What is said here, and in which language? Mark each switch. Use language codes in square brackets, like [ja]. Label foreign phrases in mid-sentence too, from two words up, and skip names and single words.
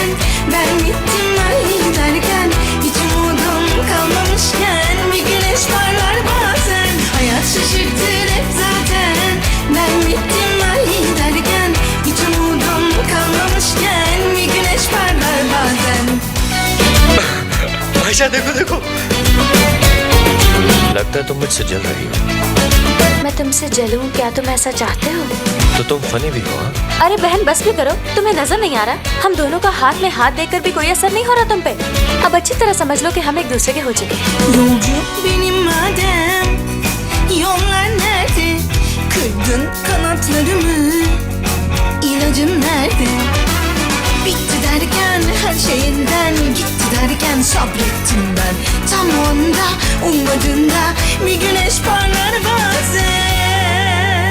[tr] Ben gittim ay derken hiç umudum kalmamışken bir güneş parlar bazen. Hayat şaşırtır hep zaten. Ben gittim ay derken hiç umudum kalmamışken bir güneş parlar bazen. [hi] आयशा देखो, लगता है तुम मुझसे जल रही हो। मैं तुमसे जलूं क्या? तुम ऐसा चाहते हो? तो तुम फनी भी हो। हाँ? अरे बहन बस भी करो, तुम्हें नजर नहीं आ रहा? हम दोनों का हाथ में हाथ देकर भी कोई असर नहीं हो रहा तुम पे। अब अच्छी तरह समझ लो कि हम एक दूसरे के हो चुके हैं। [tr] Yolcu benim madem, yollar nerede? Kırdın kanatlarımı, ilacım nerede? Bitti derken her şey elden gitti derken sabrettim ben. Tam o anda ummadığında bir güneş parlar bazen.